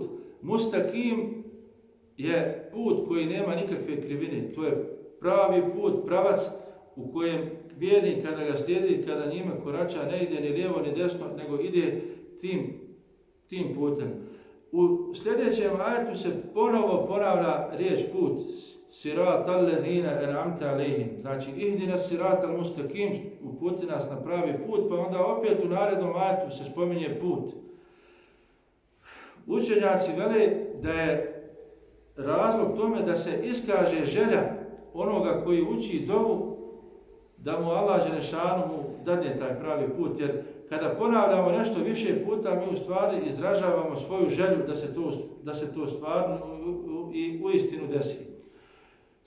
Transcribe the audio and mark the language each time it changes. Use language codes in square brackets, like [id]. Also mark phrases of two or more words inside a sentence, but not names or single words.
[bs] Mustaqim je put koji nema nikakve krivine. To je pravi put, pravac u kojem vjernik kada ga slijedi, kada njime korača, ne ide ni lijevo ni desno, nego ide tim putem. U sljedećem ajetu se ponovo ponavlja riječ put. [ar] صراط الذين أنعمت عليهم. Znači, اهدنا الصراط المستقيم, [bs] uputi nas na pravi put, pa onda opet u narednom ajetu se spominje put. Učenjaci vele da je razlog tome da se iskaže želja onoga koji uči dovu, da mu Allah dželešanu dadne taj pravi put, jer kada ponavljamo nešto više puta, mi u stvari izražavamo svoju želju da se to stvarno i uistinu desi.